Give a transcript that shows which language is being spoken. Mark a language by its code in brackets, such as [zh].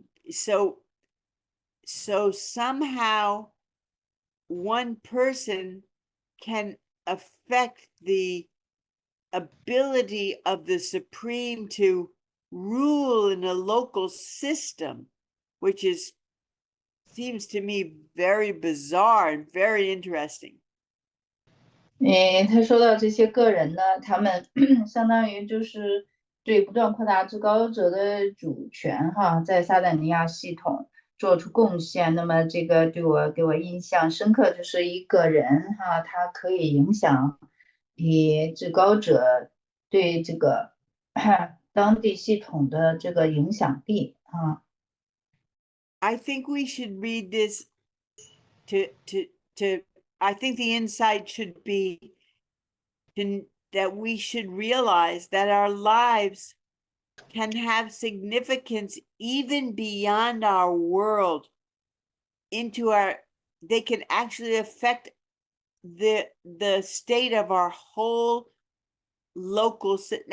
[en] So somehow one person can affect the ability of the supreme to rule in a local system, which seems to me very bizarre and very interesting. [zh] 他说到这些个人呢，他们相当于就是对不断扩大至高者的主权哈，在撒旦尼亚系统做出贡献。那么这个给我印象深刻，就是一个人哈，他可以影响至高者对这个当地系统的这个影响力啊。 [en] I think we should read this to I think the insight should be that we should realize that our lives can have significance even beyond our world they can actually affect the state of our whole local system.